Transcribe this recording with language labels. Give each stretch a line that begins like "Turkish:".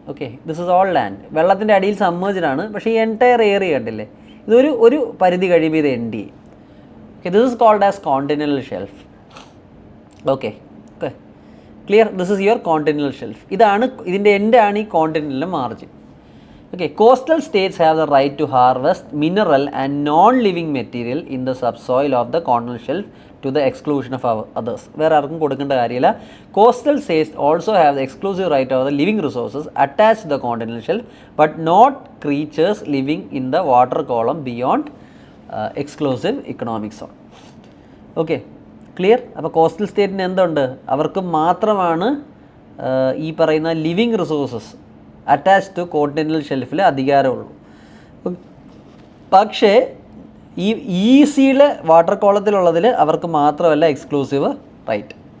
English: Okay, this is all land.
Malayalam: വെള്ളത്തിൻ്റെ അടിയിൽ submerged ആണ്, പക്ഷേ ഈ എൻറ്റയർ ഏരിയ കണ്ടില്ലേ, ഇതൊരു പരിധി കഴിയുമ്പോൾ ഇത് എൻഡ് ചെയ്യും.
English: Okay, this is called as continental shelf. Okay okay clear? This is your continental shelf.
Malayalam: ഇതിൻ്റെ എൻഡാണ് ഈ continental margin.
English: Okay, coastal states have the right to harvest mineral and non-living material in the subsoil of the continental shelf to the exclusion of others.
Malayalam: വേറെ ആർക്കും കൊടുക്കേണ്ട കാര്യമില്ല.
English: Coastal states also have the exclusive right over the living resources attached to the continental shelf, but not creatures living in the water column beyond exclusive economic zone. Okay, clear?
Malayalam: അപ്പോൾ coastal സ്റ്റേറ്റിന് എന്തുണ്ട്? അവർക്ക് മാത്രമാണ് ഈ പറയുന്ന living resources attach to continental ഷെൽഫിൽ അധികാരമുള്ളൂ. പക്ഷേ ഈ ഈസിയിലെ water കോളത്തിലുള്ളതിൽ അവർക്ക് മാത്രമല്ല എക്സ്ക്ലൂസീവ് റൈറ്റ്.